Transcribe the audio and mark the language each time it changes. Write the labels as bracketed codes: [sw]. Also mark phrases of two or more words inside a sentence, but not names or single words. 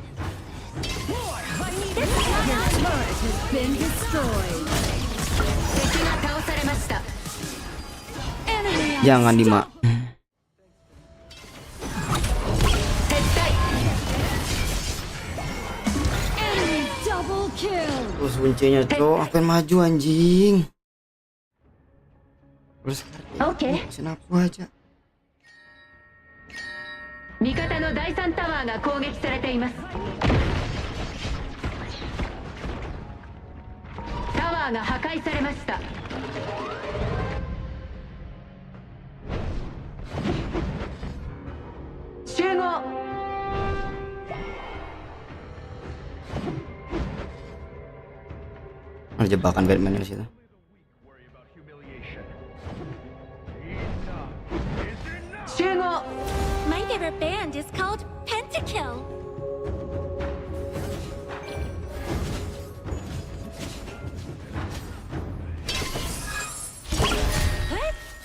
[en] Your turret has been destroyed. Enemy [id] Jangan Dima. [en] Enemy double kill. [id] Terus kuncinya cok, apa yang maju anjing? Terus Oke. Kenapa aja? [ja] 味方の第3タワーが攻撃されています。タワーが破壊されました。集合。 [id] Ada jebakan Batman di situ. [en] My favorite band is called Pentakill. What?